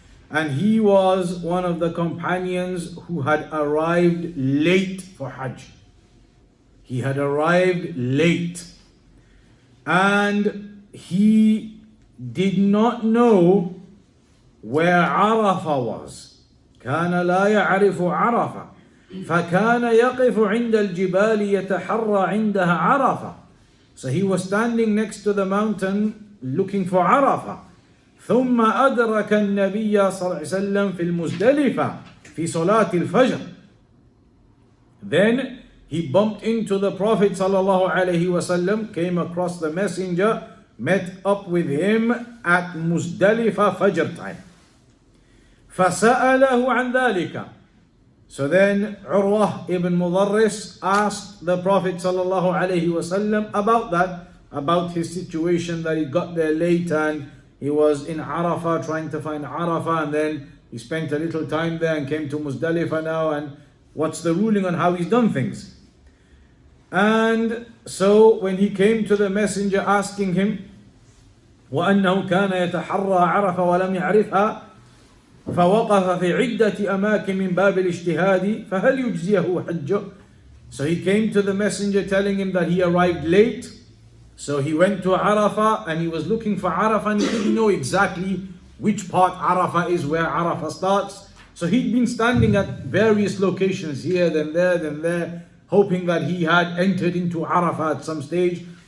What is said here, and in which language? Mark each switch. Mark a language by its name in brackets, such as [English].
[English] And he was one of the companions who had arrived late for Hajj. He had arrived late. And he did not know where Arafah was. [Arabic] كان لا يعرف عرفة فكان يقف عند الجبال يتحرى عندها عرفة. [English] So he was standing next to the mountain looking for Arafah. [Arabic] ثم أدرك النبي صلى الله عليه وسلم في المزدلفة في صلاة الفجر. [English] Then he bumped into the Prophet [Arabic] صلى الله عليه وسلم, [English] came across the messenger, met up with him at Muzdalifa Fajr time. [Arabic] فسأله عن ذلك. [English] So then Urwah ibn Mudarris asked the Prophet [Arabic] sallallahu alaihi wasallam [English] about that, about his situation, that he got there late and he was in Arafah trying to find Arafah, and then he spent a little time there and came to Muzdalifah now, and what's the ruling on how he's done things. And so when he came to the messenger asking him [Arabic] وأنه كان يتحرى عرفة ولم يعرفها فوقف في عدة أماكن من باب الاجتهاد فهل يجزيه حجه. [English] So he came to the messenger telling him that he arrived late. So he went to Arafah and he was looking for Arafah and he didn't know exactly which part Arafah is, where Arafah starts. So he'd been standing at various locations here, then there, hoping that he had entered into Arafah at some stage.